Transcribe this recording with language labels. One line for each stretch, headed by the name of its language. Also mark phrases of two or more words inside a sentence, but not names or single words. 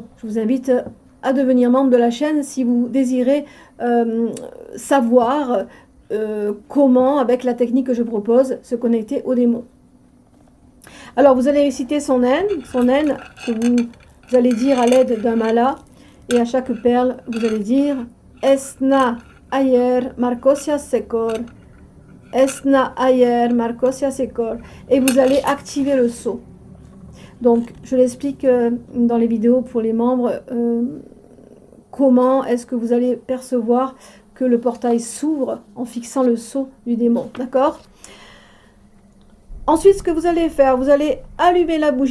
French: Je vous invite à devenir membre de la chaîne si vous désirez savoir comment, avec la technique que je propose, se connecter aux démons. Alors, vous allez réciter son haine que vous allez dire à l'aide d'un mala, et à chaque perle, vous allez dire Esna ayer Marcosias sekor, Esna ayer Marcosias sekor, et vous allez activer le sceau. Donc, je l'explique dans les vidéos pour les membres, comment est-ce que vous allez percevoir que le portail s'ouvre en fixant le sceau du démon, d'accord? Ensuite, ce que vous allez faire, vous allez allumer la bougie.